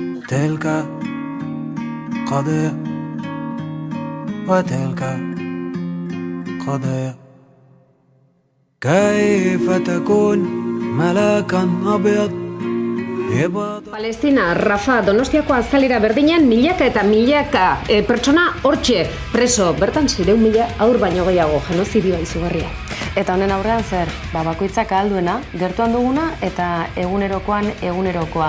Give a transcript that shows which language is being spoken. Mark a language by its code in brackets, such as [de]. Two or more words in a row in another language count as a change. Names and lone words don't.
[ar] تلك قضية وتلك قضية كيف تكون ملاكا أبيض [eu] Palestina, Rafa, Donostiako azalera berdinean milaka eta milaka pertsona hortxe preso. Bertan 600.000 haur baino gehiago genozidioa izugarria. Eta honen aurrean zer? Bakoitzak ahal duena, gertuan duguna eta egunerokoan egunerokoa.